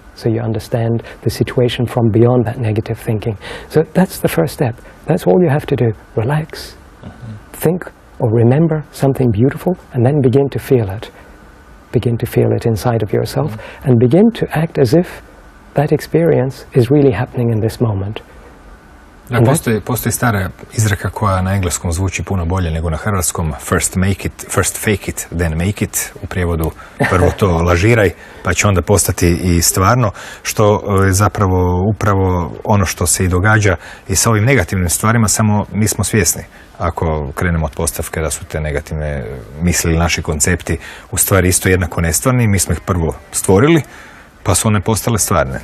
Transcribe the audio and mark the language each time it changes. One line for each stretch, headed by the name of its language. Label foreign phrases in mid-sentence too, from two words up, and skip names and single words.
English: So you understand the situation from beyond that negative thinking. So that's the first step. That's all you have to do. Relax, think or remember something beautiful, and then begin to feel it. Begin to feel it inside of yourself, and begin to act as if that experience is really happening in this moment.
Croatian: Postoji stara izreka koja na engleskom zvuči puno bolje nego na hrvatskom:
English: first fake it, then make it.
Croatian: U prijevodu prvo to lažiraj, pa će onda postati i stvarno, što je zapravo upravo ono što se i događa i sa ovim negativnim stvarima, samo nismo svjesni. Ako krenemo od postavke da su te negativne misli ili naši koncepti u stvari isto jednako nestvarni, mi smo ih prvo stvorili, pa su one postale stvarne.